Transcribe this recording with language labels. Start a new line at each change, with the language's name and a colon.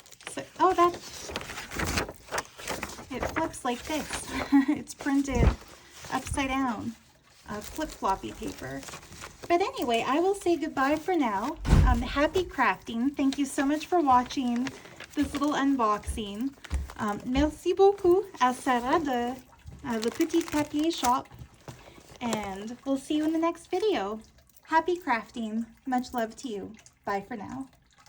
English: So, oh, it flips like this. It's printed upside down, flip-floppy paper. But anyway, I will say goodbye for now. Happy crafting. Thank you so much for watching this little unboxing.
French: Merci beaucoup à Sarah de Le Petit Papier shop.
English: And we'll see you in the next video. Happy crafting. Much love to you. Bye for now.